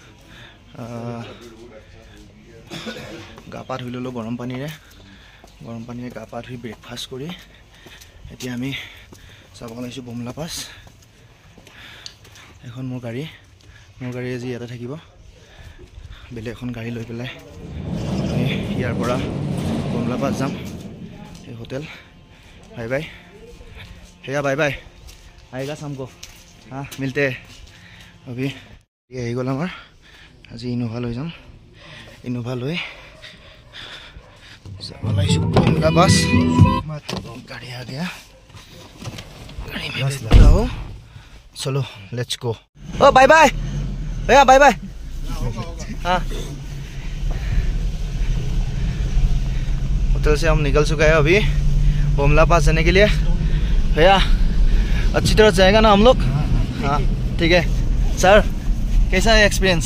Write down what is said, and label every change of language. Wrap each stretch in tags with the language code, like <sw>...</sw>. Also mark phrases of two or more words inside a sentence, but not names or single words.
<as>গা পা ধুই ল'লো গৰম পানীৰে গা পা ধুই ব্ৰেকফাষ্ট কৰি এতিয়া আমি চাব ওলাইছোঁ বমলা পাছ এখন মোৰ গাড়ী আজি ইয়াতে থাকিব বেলেগ এখন গাড়ী লৈ পেলাই আমি ইয়াৰ পৰা বমলা পাছ যাম এই হোটেল</as> <en>bye bye</en> <hi>भैया बाय बाय आएगा शाम को हाँ मिलते हैं अभी ये</hi> <as>আহি গ'ল আমাৰ আজি ইনোভা লৈ যাম ইনোভা লৈ</as> <hi>बमला बस गाड़ी आ गया गाड़ी में लगाओ चलो</hi> <en>let's go</en> <hi>ओ</hi> <en>bye bye</en> <hi>भैया</hi> <en>bye bye</en> <hi>हाँ होटल से हम निकल चुका है अभी बमला पास जाने के लिए भैया अच्छी तरह जाएगा ना हम लोग हाँ ठीक है सर कैसा है एक्सपीरियंस</hi>